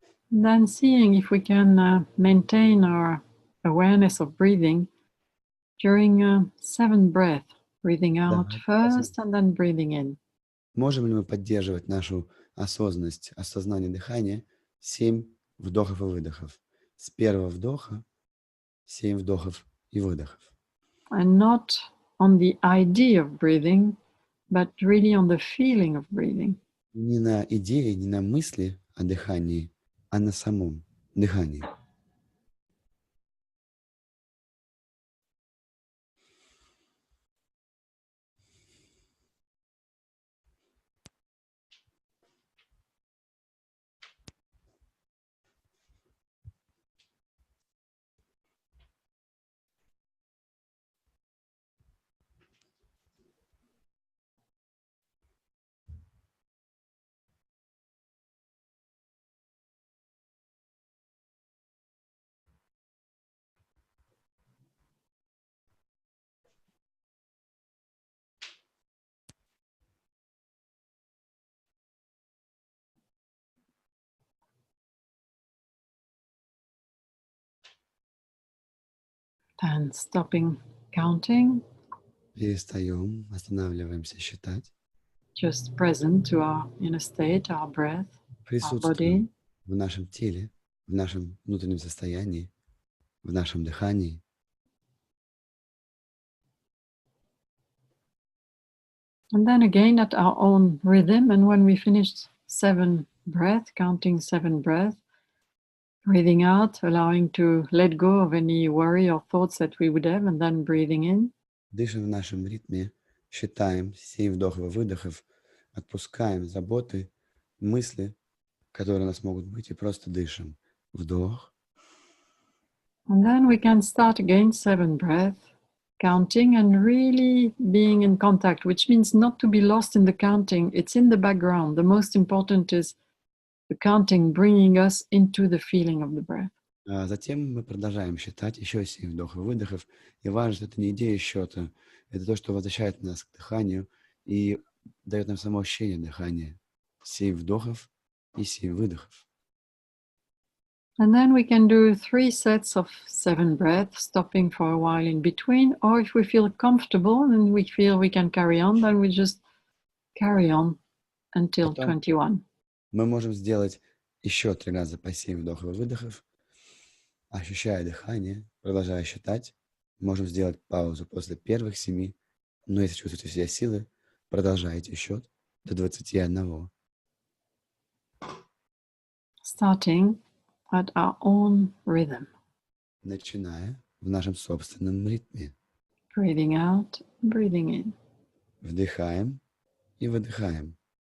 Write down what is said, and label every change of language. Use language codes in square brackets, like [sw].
[en] Then seeing if we can maintain our awareness of breathing during 7 breaths, breathing out [ru] Давайте [en] first and then breathing in. [ru] можем ли мы поддерживать нашу осознанность, осознание дыхания 7 вдохов и выдохов? С первого вдоха 7 вдохов и выдохов. [en] And not on the idea of breathing, but really on the feeling of breathing. [ru] Не на идее, не на мысли о дыхании, а на самом дыхании. [en] Then stopping counting, [ru] Перестаем, останавливаемся считать. [en] just present to our inner state, our breath, our [ru] Присутствуем [en] body. [ru] в нашем теле, в нашем внутреннем состоянии, в нашем дыхании. [en] And then again at our own rhythm. And when we finished 7 breath, counting 7 breath, breathing out, allowing to let go of any worry or thoughts that we would have, and then breathing in. [ru] Дышим в нашем ритме, считаем 7 вдохов и выдохов, отпускаем заботы, мысли, которые у нас могут быть, и просто дышим. Вдох. [en] And then we can start again 7 breath, counting and really being in contact, which means not to be lost in the counting. It's in the background. The most important is the counting, bringing us into the feeling of the breath. [ru] А затем мы продолжаем считать еще 7 вдохов и выдохов. И важно, что это не идея счета, это то, что возвращает нас к дыханию и дает нам само ощущение дыхания. 7 вдохов и 7 выдохов. [en] And then we can do 3 sets of 7 breaths, stopping for a while in between. Or if we feel comfortable and we feel we can carry on, then we just carry on until [ru] Потом [en] 21. [ru] мы можем сделать еще 3 раза по 7 вдохов и выдохов, ощущая дыхание, продолжая считать. Можем сделать паузу после первых 7, но если чувствуете все силы, продолжайте счет до 21. [en] Starting at our own rhythm. [ru] Начиная в нашем собственном ритме. [en] Breathing out, breathing in. [ru] Вдыхаем и выдыхаем.